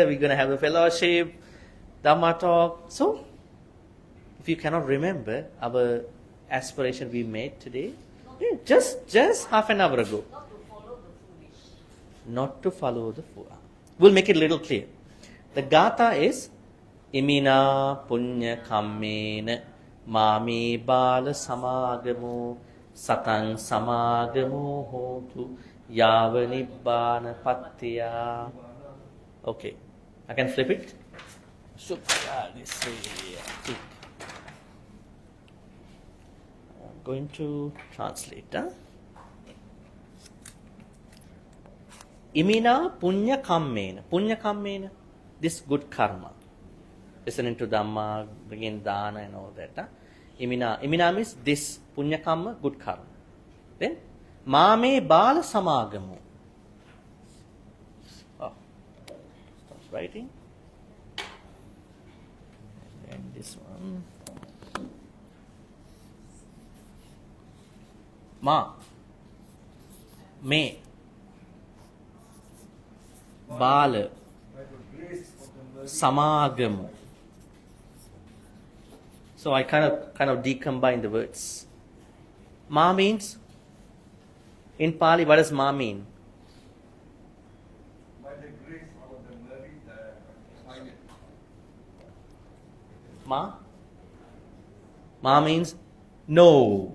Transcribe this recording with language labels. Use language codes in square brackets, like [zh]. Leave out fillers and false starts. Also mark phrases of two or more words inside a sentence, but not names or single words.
[en] We're going to have a fellowship, Dhamma talk. So if you cannot remember our aspiration we made today, just half an hour ago. Not to follow the fool. We'll make it a little clear. The gatha is [pi] Imina punya kammena mami bala samagamo satang samagamo hotu yava nibbana pattiya. [en] Okay, I can flip it. So this way. I'm going to translate. [pi] Imina punya kammena. Punya kammena, [en] this good karma. Listening to Dhamma, bringing dana and all that. Imina means this [pi] punya karma, [en] good karma. [pi] Then mame bala samagamu. [en] Starts writing. And this one. Me. [pi] Bala. Samagamu. [en] So I kind of decombine the words. Ma means, in Pali, what does ma mean? By the grace of the merit, final. Ma means no.